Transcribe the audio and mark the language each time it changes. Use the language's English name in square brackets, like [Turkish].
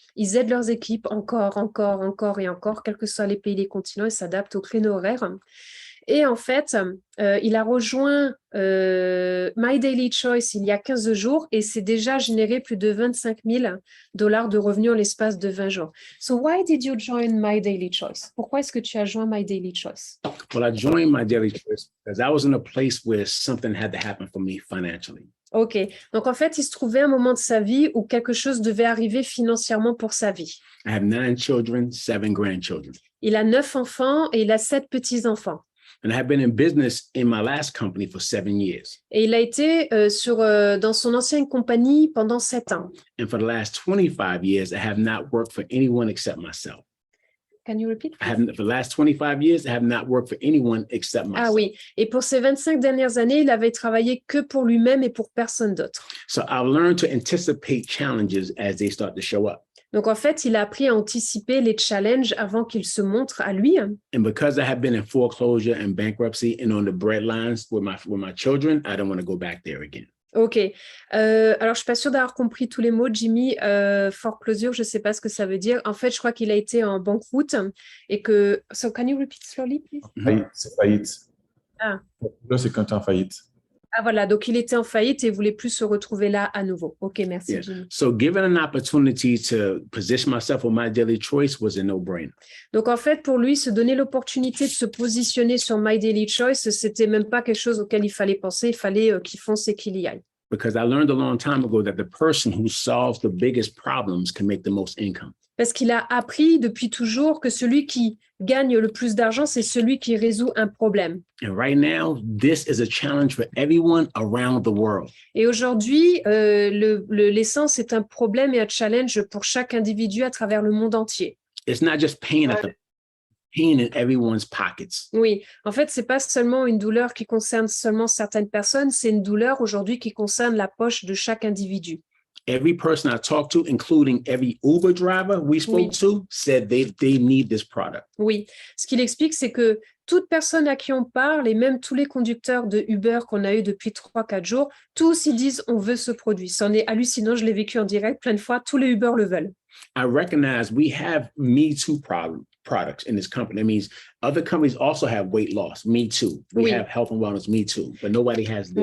[French] Ils aident leurs équipes encore et encore, quels que soient les pays, les continents. Ils s'adaptent aux créneaux horaires. Et en fait, il a rejoint My Daily Choice il y a 15 jours et c'est déjà généré plus de 25 000 $ de revenus en l'espace de 20 jours. [English] So why did you join My Daily Choice? [French] Pourquoi est-ce que tu as joint My Daily Choice? [English] Well, I joined My Daily Choice because I was in a place where something had to happen for me financially. OK. [French] Donc, en fait, il se trouvait un moment de sa vie où quelque chose devait arriver financièrement pour sa vie. [English] I have 9 children, 7 grandchildren. [French] Il a 9 enfants et il a 7 petits-enfants. [English] And I have been in business in my last company for 7 years. [French] Et il a été dans son ancienne compagnie pendant 7 ans. [English] And for the last 25 years, I have not worked for anyone except myself. Can you repeat? For the last 25 years, I have not worked for anyone except myself. [French] Ah oui, et pour ces 25 dernières années, il avait travaillé que pour lui-même et pour personne d'autre. [English] So I've learned to anticipate challenges as they start to show up. [French] Donc en fait, il a appris à anticiper les challenges avant qu'ils se montrent à lui. [English] And because I have been in foreclosure and bankruptcy and on the breadlines with my children, I don't want to go back there again. OK. [French] Alors, je suis pas sûre d'avoir compris tous les mots, Jimmy. Foreclosure, je sais pas ce que ça veut dire. En fait, je crois qu'il a été en banqueroute et que... [English] So, can you repeat slowly, please? [French] Faillite, c'est faillite. Ah. Là, c'est quand tu es en faillite. Ah voilà, donc il était en faillite et voulait plus se retrouver là à nouveau. OK, merci, [English] Yeah. [French] Jimmy. [English] So given an opportunity to position myself with My Daily Choice was a no-brainer. [French] Donc, en fait, pour lui, se donner l'opportunité de se positionner sur My Daily Choice, c'était même pas quelque chose auquel il fallait penser. Il fallait qu'il fonce et qu'il y aille. [English] Because I learned a long time ago that the person who solves the biggest problems can make the most income. [French] Parce qu'il a appris depuis toujours que celui qui gagne le plus d'argent, c'est celui qui résout un problème. [English] And right now, this is a challenge for everyone around the world. [French] Et aujourd'hui, l'essence est un problème et un challenge pour chaque individu à travers le monde entier. [English] It's not just pain pain in everyone's pockets. [French] Oui, en fait, c'est pas seulement une douleur qui concerne seulement certaines personnes, c'est une douleur aujourd'hui qui concerne la poche de chaque individu. [English] Every person I talked to, including every Uber driver we spoke to, said they need this product. [French] Oui, ce qu'il explique, c'est que toute personne à qui on parle, et même tous les conducteurs de Uber qu'on a eu depuis 3-4 jours, tous ils disent on veut ce produit. C'en est hallucinant, je l'ai vécu en direct plein de fois, tous les Uber le veulent. [English] I recognize we have Me Too products in this company. That means other companies also have weight loss, Me Too. We have health and wellness, Me Too, but nobody has this.